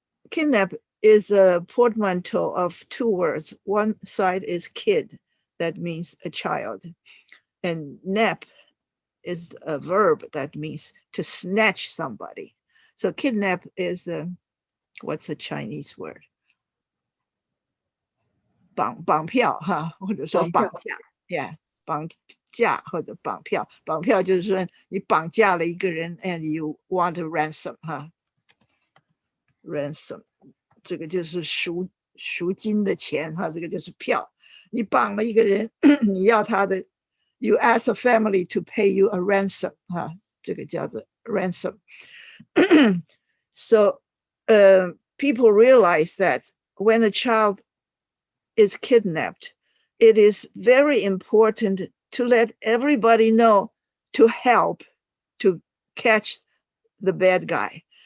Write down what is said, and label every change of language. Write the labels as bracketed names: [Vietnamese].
[English] Kidnap is a portmanteau of two words. One side is kid, that means a child, and nap is a verb that means to snatch somebody. So kidnap is what's a Chinese word? [Chinese] 绑票哈，或者说绑架 ，yeah， 绑架或者绑票。绑票就是说你绑架了一个人 ， [English] and you want a ransom [Chinese] 哈，ransom 这个就是赎金的钱哈，这个就是票。你绑了一个人，你要他的 ， [English] you ask a family to pay you a ransom [Chinese] 哈，这个叫做 ransom。 [English] So, people realize that when a child is kidnapped, it is very important to let everybody know to help to catch the bad guy.